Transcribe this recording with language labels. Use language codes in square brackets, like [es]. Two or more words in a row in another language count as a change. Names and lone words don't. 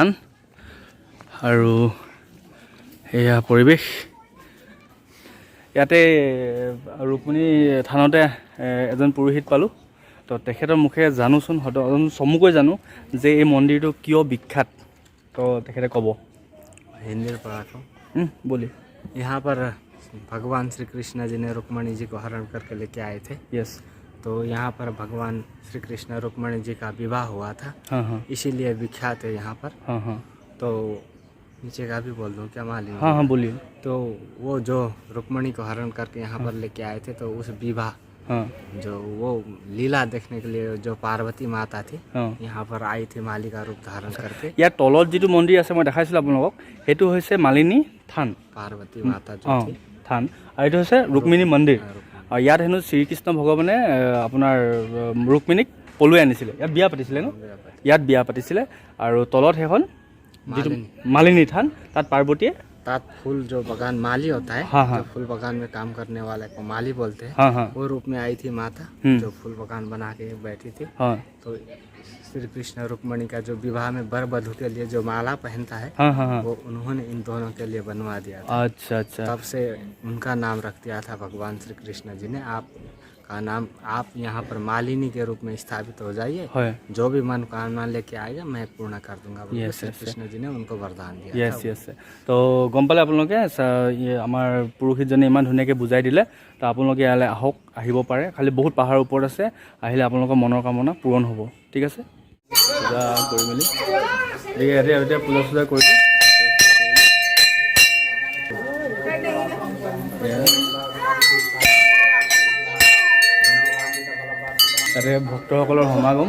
[as] আৰু এয়া পৰিৱেশ। ইয়াতে ৰুক্মিণী থানতে এজন পুৰোহিত পালোঁ। তো তেখেতৰ মুখে জানোচোন, হয়তো চমুকৈ জানো যে এই মন্দিৰটো কিয় বিখ্যাত। তো তেখেতে ক'ব। [hi] हिंदी में पढ़ा था। बोलिए। यहाँ पर भगवान श्री कृष्ण जी ने रुक्मणी जी को हरण करके लेके आए थे। यस, तो यहाँ पर भगवान श्री कृष्ण रुक्मणी जी का विवाह हुआ था। हाँ हाँ इसीलिए विख्यात है यहाँ पर। हाँ हाँ तो नीचे का भी बोल दूँ क्या मालिक? हाँ हाँ बोलिए। तो वो जो रुक्मणी को हरण करके यहाँ पर लेके आए थे, तो उस विवाह हाँ जो वो लीला देखने के लिए जो पार्वती माता थी हाँ, यहाँ पर आई थी माली का रूप धारण करके। [as] ইয়াৰ তলত যিটো মন্দিৰ আছে মই দেখাইছিলোঁ আপোনালোকক, সেইটো হৈছে মালিনী থান। [hi] पार्वती माता जो [as] অঁ [hi] थी [as] থান, আৰু এইটো হৈছে ৰুক্মিণী মন্দিৰ। रुक्मणी। আৰু ইয়াত হেনো শ্ৰীকৃষ্ণ ভগৱানে আপোনাৰ ৰুক্মিণীক পলুৱাই আনিছিলে, ইয়াত বিয়া পাতিছিলে ন? ইয়াত বিয়া পাতিছিলে। আৰু তলত সেইখন যিটো মালিনী থান, তাত পাৰ্বতীয়ে [hi] तात फूल जो बगान माली होता है, हाँ, हाँ। जो फूल बगान में काम करने वाले को माली बोलते हैं, हाँ हाँ वो रूप में आई थी माता, हम्म। जो फूल बगान बना के बैठी थी। हाँ तो श्री कृष्ण रुक्मणी का जो विवाह में वर वधू के लिए जो माला पहनता है, हाँ हाँ हाँ, वो उन्होंने इन दोनों के लिए बनवा दिया था। अच्छा अच्छा, तब से उनका नाम रख दिया था भगवान श्री कृष्ण जी ने। आप का नाम, आप यहाँ पर मालिनी के रूप में स्थापित हो जाइए, [as] হয়। [hi] जो भी मनोकामना लेके आएगा मैं पूर्ण कर दूंगा। बोल के Yes, श्री yes, कृष्ण जी ने उनको वरदान दिया য়েছ था। য়েছ। [as] তো গম পালে আপোনালোকে, আমাৰ পুৰোহিতজনে ইমান ধুনীয়াকৈ বুজাই দিলে। তো আপোনালোকে ইয়ালৈ আহক, আহিব পাৰে। খালি বহুত পাহাৰৰ ওপৰত আছে, আহিলে আপোনালোকৰ মনৰ কামনা পূৰণ হ'ব। ঠিক আছে, পূজা কৰি মেলি এতিয়া পূজা চূজা কৰিলোঁ। তাতে ভক্তসকলৰ সমাগম।